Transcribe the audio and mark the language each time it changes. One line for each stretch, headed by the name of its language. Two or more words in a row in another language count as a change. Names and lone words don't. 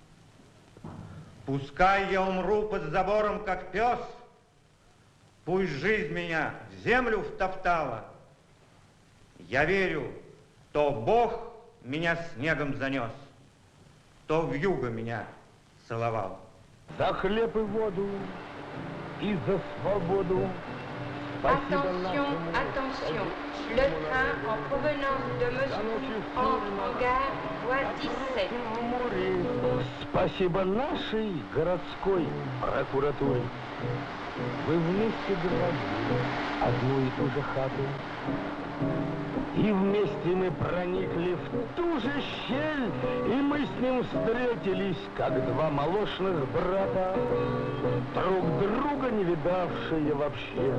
Russian: Пускай я умру под забором, как пес, пусть жизнь меня в землю втоптала. Я верю, то Бог меня снегом занес, то вьюга меня целовал. За хлеб и воду и за свободу.
French: Attention, attention, le train en provenance de Moscou entre en gare voie 17.
Russian: Спасибо нашей городской прокуратуре. Вы вместе грабили одну и ту же хату. И вместе мы проникли в ту же щель, и мы с ним встретились, как два молочных брата, друг друга не видавшие вообще.